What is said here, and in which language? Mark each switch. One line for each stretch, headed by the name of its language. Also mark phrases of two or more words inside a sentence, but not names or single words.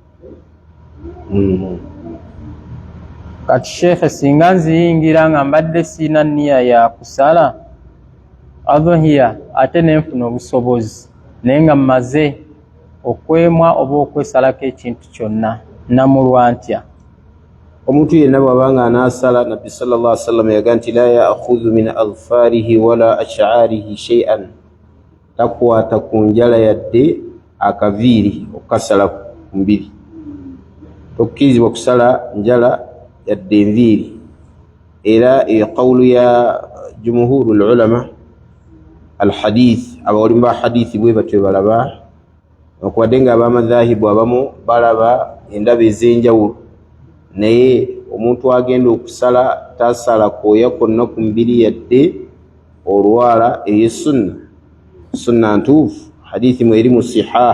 Ganda: Kati Sheikh, singa nziyingira nga mbadde sina nniya ya kusala adhuhiya ate nenfuna obusobozi naye nga mmaze okwemwa oba okwesalako ekintu kyonna, namulwa ntya? Omuntu yenna bw'abanga anaasala,
Arabic: Nabbi صلى الله عليه وسلم
Ganda: yaga nti
Arabic: لا يأخذ من أظفاره ولا أشعاره شيئا,
Ganda: takwata ku njala yadde akaviiri okukasala ku mubiri. Tokkirizibwa kusala njala yadde enviiri. Era eyo qawlu ya
Arabic: جمهور العلماء الحديث,
Ganda: abawalimu ba hadithi bwe batyo balaba, okubadde nga abamadhahibu abamu balaba endaba ez'enjawulo, naye omuntu agenda okusala tasala kooya konna ku mubiri yadde olwala sunna ntuufu, hadithi mwe eri mu sihah.